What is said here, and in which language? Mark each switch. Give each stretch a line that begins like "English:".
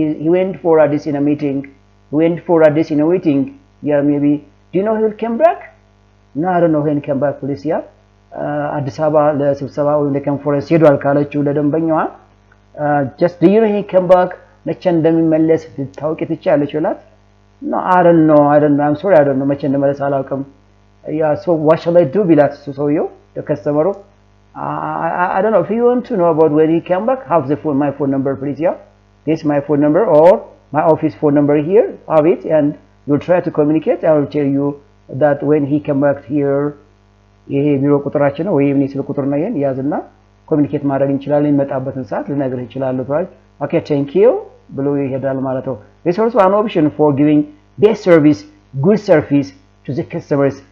English: He went for this in a meeting. He went for this in a meeting. Yeah, maybe. Do you know he will come back? No, I don't know when he come back, please. Yeah.
Amharic: አዲስ አበባ ለስብሰባ ወይም ለኮንፈረንስ ሄዷል ካለችው ለደንበኛዋ
English: just do you know he come back?
Amharic: መቼ እንደሚመለስ ታውቂ ትችያለሽ ይላል።
English: No, I don't know. I'm sorry, I don't know.
Amharic: መቼ እንደሚመለስ አላውቅም።
English: Yeah, so what shall I do
Amharic: ቢላት ሰውየው ለከስተመሩ
English: I don't know if you want to know about when he come back. Have my phone number, please. Yeah, this is my phone number or my office phone number here. Have it, and you'll try to communicate. I will tell you that when he come back here,
Amharic: ይሄ ቢሮ ቁጥራችን ነው ወይም እኔ ስልክ ቁጥር ነው ይሄን ያዝና ኮሚኒኬት ማድረግ እንችላለን። የሚመጣበትን ሰዓት ልነግርህ እችላለሁ ማለት
English: okay, thank you
Amharic: ብሎ ይሄዳል ማለት ነው።
English: This is also an option for giving best service, good service to the customers.